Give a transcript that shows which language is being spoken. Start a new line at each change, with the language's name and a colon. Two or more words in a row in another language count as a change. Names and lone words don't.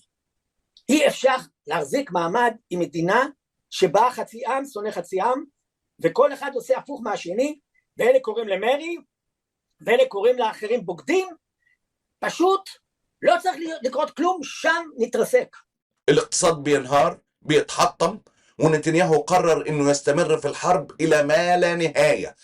Hebrew: אי אפשר להחזיק מעמד עם מדינה שבה חצי עם שונא חצי עם, וכל אחד עושה הפוך מהשני, ואלה קוראים למרי, ואלה קוראים לאחרים בוגדים. פשוט לא צריך לקרות כלום, שם נתרסק.
Arabic: الاقتصاد بينهار، بيتحطم، ونتنياهو قرر انه يستمر في الحرب الى ما لا نهاية.